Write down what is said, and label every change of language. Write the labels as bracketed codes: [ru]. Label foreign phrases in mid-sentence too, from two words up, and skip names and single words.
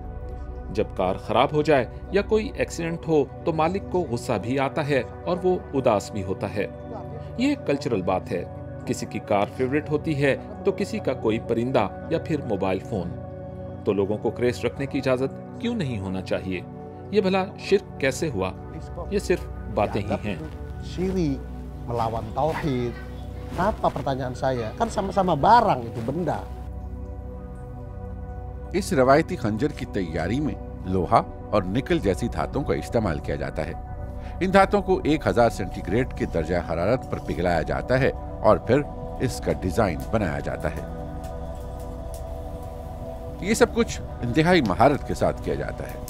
[hi] जब कार खराब हो जाए या कोई एक्सीडेंट हो तो मालिक को गुस्सा भी आता है और वो उदास भी होता है। ये एक कल्चरल बात है। किसी की कार फेवरेट होती है तो किसी का कोई परिंदा या फिर [en] mobile phone. [hi] तो लोगों को क्रेस रखने की इजाजत क्यों नहीं होना चाहिए? ये भला शिर्क कैसे हुआ? ये सिर्फ बातें ही हैं। [id] Syirik melawan tauhid. Apa pertanyaan saya? Kan sama-sama barang itu benda। [hi] इस रवायती खंजर की तैयारी में लोहा और निकल जैसी धातुओं का इस्तेमाल किया जाता है। इन धातुओं को 1000 सेंटीग्रेड के दर्जा हरारत पर पिघलाया जाता है और फिर इसका डिजाइन बनाया जाता है। ये सब कुछ इंतहाई महारत के साथ किया जाता है।